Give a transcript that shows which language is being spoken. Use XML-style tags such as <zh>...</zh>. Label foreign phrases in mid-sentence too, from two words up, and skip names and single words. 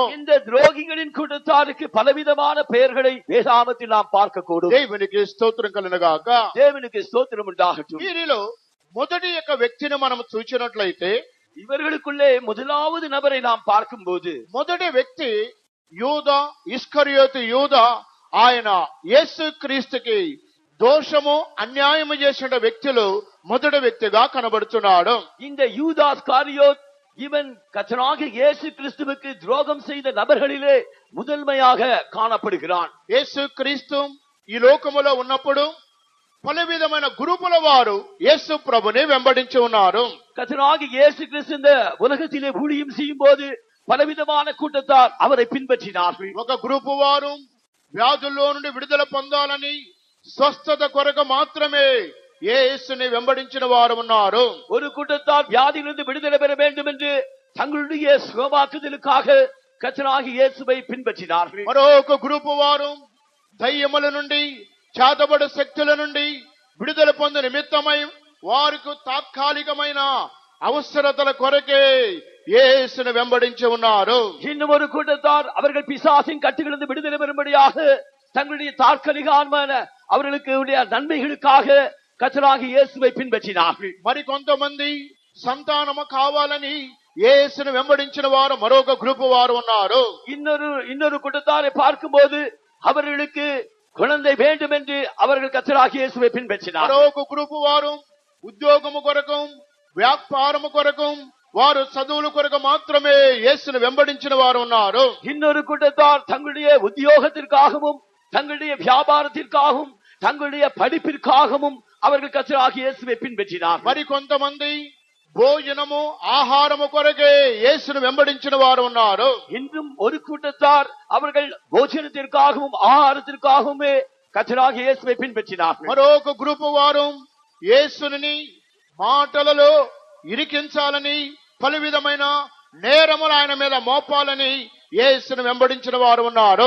<ta>இந்த துரோகிகளின் கூட்டத்தாருக்கு பலவிதமான பெயர்களை வேதாகமத்தில் நாம் பார்க்கக்கூடும்.</ta> <te>దేవునికి స్తోత్రం కలుగుగాక.</te> <ta>தேவனுக்கு ஸ்தோத்திரம் உண்டாகட்டும்.</ta> <te>వీరిలో మొదటి యొక్క వ్యక్తిని మనం చూసినట్లయితే</te> <ta>இவர்களுக்குள்ளே முதலாவது நபரை நாம் பார்க்கும்போது</ta> <te>మొదటి వ్యక్తి యూదా, ఇస్కరియోతు యూదా. ఆయన యేసు క్రీస్తుకి దోషము అన్యాయము చేసిన వ్యక్తులు మొదటి వ్యక్తిగా కనబడుతున్నాడు.</te> <ta>இந்த யூதாஸ் காரியோத் இவன் கர்த்தராகிய இயேசு கிறிஸ்துவுக்கு துரோகம் செய்த நபர்களிலே முதன்மையாக காணப்படுகிறான்.</ta> <te>యేసు క్రీస్తు ఈ లోకములో ఉన్నప్పుడు పలు విధమైన గ్రూపుల వారు యేసు ప్రభుని వెంబడించి ఉన్నారు.</te> <ta>கர்த்தராகிய இயேசு கிறிஸ்து இந்த உலகத்திலே ஊழியம் செய்யும் போது பலவிதமான கூட்டத்தார் அவரை பின்பற்றினார்கள்.</ta> <te>ఒక గ్రూపు వారు వ్యాధుల్లో నుండి విడుదల పొందాలని, స్వస్థత కొరకు మాత్రమే యేసుని వెంబడించిన వారు ఉన్నారు.</te> <ta>ஒரு கூட்டத்தார் வியாதியிலிருந்து விடுதலை பெற வேண்டும் என்று தங்களுடைய சுகமாக்குதலுக்காக கர்த்தராகிய இயேசுவை பின்பற்றினார்கள்.</ta> <te>మరొక గ్రూపు వారు దయ్యముల నుండి, చేతబడు శక్తుల నుండి విడుదల పొందే నిమిత్తమై వారికి తాత్కాలికమైన అవసరతల కొరకే యేసుని వెంబడించి ఉన్నారు.</te> <ta>இன்னும் ஒரு கூட்டத்தார் அவர்கள் பிசாசின் கட்டுகளிலிருந்து விடுதலை பெறும்படியாக தங்களுடைய தற்காலிகமான அவர்களுக்கு நன்மைகளுக்காக கர்த்தராகிய இயேசுவை பின்பற்றினார்கள்.</ta> <te>మరి కొంతమంది సంతానము కావాలని యేసును వెంబడించిన వారు మరొక గ్రూపు వారు ఉన్నారు.</te> <ta>இன்னொரு கூட்டத்தாரை பார்க்கும்போது அவர்களுக்கு குழந்தை வேண்டும் என்று அவர்கள் கர்த்தராகிய இயேசுவை பின்பற்றினார்.</ta> <te>మరొక గ్రూపు వారు ఉద్యోగము కొరకు, వ్యాపారము కొరకు, వారు చదువుల కొరకు మాత్రమే యేసును వెంబడించిన వారు ఉన్నారు.</te> <ta>இன்னொரு கூட்டத்தார் தங்களுடைய உத்தியோகத்திற்காகவும் தங்களுடைய வியாபாரத்திற்காகவும் தங்களுடைய படிப்பிற்காகவும் அவர்கள் கர்த்தராகிய இயேசுவை பின்பற்றினார்.</ta> <te>మరి కొంతమంది భోజనము ఆహారము కొరకే యేసును వెంబడించిన వారు ఉన్నారు.</te> <ta>இன்றும் ஒரு கூட்டத்தார் அவர்கள் போஜனத்திற்காகவும் ஆகாரத்திற்காகவுமே கர்த்தராகிய இயேசுவை பின்பற்றினார்கள்.</ta> <te>మరొక గ్రూపు వారు యేసుని మాటలలో ఇరికించాలని, పలు విధమైన నేరములు ఆయన మీద మోపాలని యేసును వెంబడించిన వారు ఉన్నారు.</te>